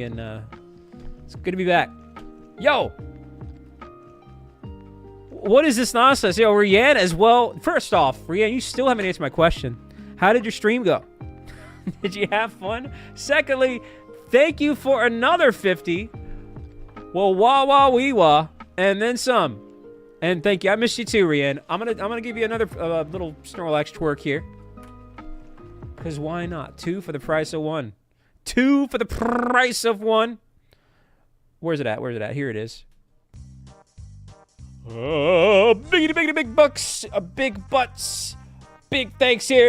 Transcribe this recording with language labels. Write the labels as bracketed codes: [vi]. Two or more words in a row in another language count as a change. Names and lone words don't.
[en] And it's good to be back. Yo! What is this nonsense? Yo, Rianne as well. First off, Rianne, you still haven't answered my question. How did your stream go? Did you have fun? Secondly, thank you for another 50. Well, wah wah wee wah, and then some. And thank you. I missed you too, Rian. I'm gonna give you another little Snorlax twerk here. Cause why not? 2 for the price of 1. 2 for the price of 1. Where's it at? Where's it at? Here it is. Oh, big bucks, big butts, big thanks here.